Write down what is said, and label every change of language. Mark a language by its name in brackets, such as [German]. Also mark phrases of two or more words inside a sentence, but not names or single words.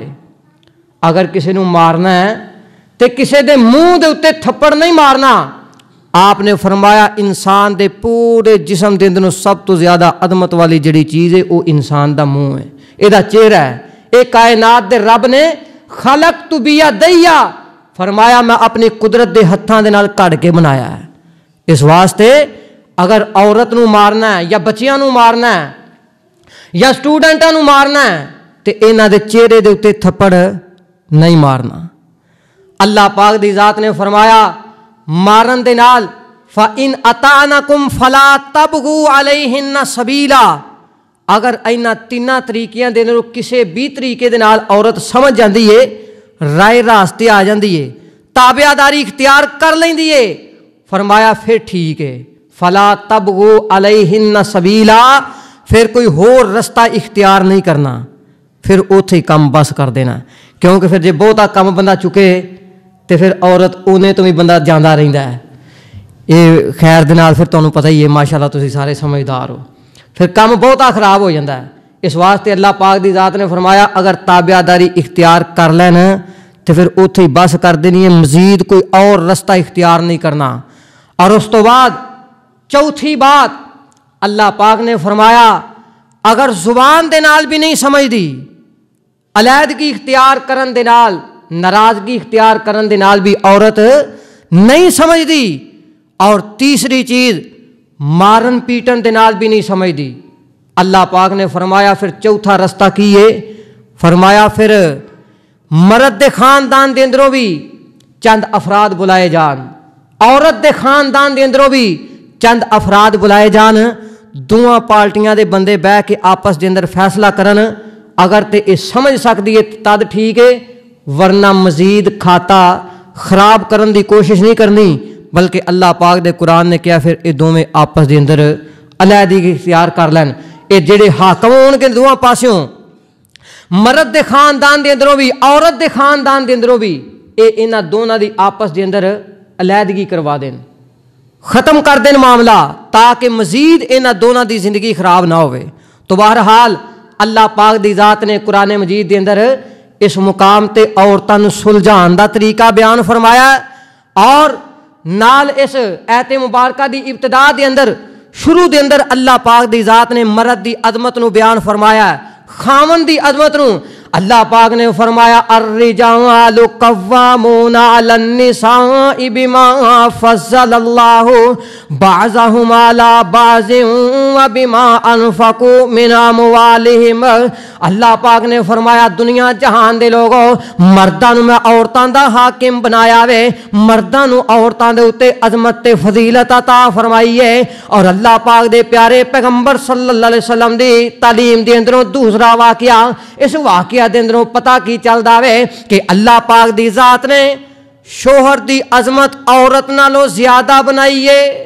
[Punjabi] اگر کسی نو مارنا ہے تو کسی دے منہ دے اتے تھپڑ نہیں مارنا۔ آپ نے فرمایا انسان دے پورے جسم دے اندر سب تو زیادہ عظمت والی جڑی چیز ہے وہ انسان دا منہ ہے، یہ دا چہرہ ہے۔ ایک کائنات دے رب نے خلق تو بیا دیا، فرمایا میں اپنی قدرت دے ہتھاں دے نال کڑ کے بنایا ہے۔ اس واسطے اگر عورت نو مارنا ہے یا بچیاں نو مارنا ہے یا سٹوڈنٹاں نو مارنا ہے تے انہاں دے چہرے دے اتے تھپڑ نہیں مارنا۔ اللہ پاک دی ذات نے فرمایا مارن دے نال [Arabic] فَإِنْ أَطَعْنَكُمْ فَلَا تَبْغُوا عَلَيْهِنَّ سَبِيلًا، [Punjabi] اگر اینا تیناں طریقیاں دے نال کسے بھی طریقے دے نال عورت سمجھ جاندی ہے، رائے راستے آ جاندی ہے، تابع داری اختیار کر لیندی ہے، فرمایا پھر ٹھیک ہے، [Arabic] فَلَا تَبْغُوا عَلَيْهِنَّ سَبِيلًا، [Punjabi] پھر کوئی ہور رستہ اختیار نہیں کرنا، پھر اوتھے کم بس کر دینا، کیونکہ پھر جے بہتا کم بندہ چکے تو پھر عورت اونے تو بھی بندہ جاندہ رہندا ہے۔ یہ خیر دے نال پھر تانوں پتہ ہی ہے ماشاءاللہ تسی سارے سمجھدار ہو، پھر کم بہتا خراب ہو جاندہ ہے۔ اس واسطے اللہ پاک دی ذات نے فرمایا اگر تابع داری اختیار کر لینا تو پھر اوتھے ہی بس کر دینی ہے، مزید کوئی اور رستہ اختیار نہیں کرنا۔ اور اس تو بعد چوتھی بات اللہ پاک نے فرمایا اگر زبان دے نال بھی نہیں سمجھ دی، علیحدگی اختیار کرن دے نال، ناراضگی اختیار کرن دے نال بھی عورت نہیں سمجھ دی، اور تیسری چیز مارن پیٹن دے نال بھی نہیں سمجھ دی، اللہ پاک نے فرمایا پھر چوتھا رستہ کی ہے، فرمایا پھر مرد دے خاندان دے اندروں بھی چند افراد بلائے جان، عورت دے خاندان دے اندروں بھی چند افراد بلائے جان، دوواں پارٹیاں دے بندے بہ کے آپس دے اندر فیصلہ کرن، اگر تے یہ سمجھ سکتی ہے تد ٹھیک ہے، ورنہ مزید کھاتا خراب کرن دی کوشش نہیں کرنی، بلکہ اللہ پاک دے قرآن نے کیا پھر یہ دونوں آپس دے اندر علیحدگی اختیار کر لین۔ یہ جڑے حاکم ہون کے دواں پاسوں مرد دے خاندان دے اندروں بھی عورت دے خاندان دے اندروں بھی یہ انہاں دونوں دی آپس دے اندر علیحدگی کروا دین، ختم کر دین معاملہ، تاکہ مزید انہاں دونوں دی زندگی خراب نہ ہوئے۔ تو بہرحال اللہ پاک دی ذات نے قرآن مجید دے اندر اس مقام تے عورتاں نوں سلجھان دا طریقہ بیان فرمایا، اور نال اس ایت مبارکہ دی ابتدا دے اندر شروع دے اندر اللہ پاک دی ذات نے مرد دی عظمت نو بیان فرمایا، خاون دی عظمت نو۔ اللہ پاک نے فرمایا [Arabic] الرجال قوامون علی النساء بما فضل اللہ بعضهم علی بعض وبما انفقوا من اموالہم۔ [Punjabi] اللہ پاک نے فرمایا دنیا جہان دے لوگوں مرداں نو میں عورتاں دا حاکم بنایا وے، مرداں نو عورتاں دے اوتے عظمت تے فضیلت عطا فرمائی ہے، اور اللہ پاک دے پیارے پیغمبر صلی اللہ علیہ وسلم دی تعلیم دے اندروں دوسرا واقعہ، اس واقعہ دے اندروں پتہ کی چلدا وے کہ اللہ پاک دی ذات نے شوہر دی عظمت عورت نالوں زیادہ بنائی ہے،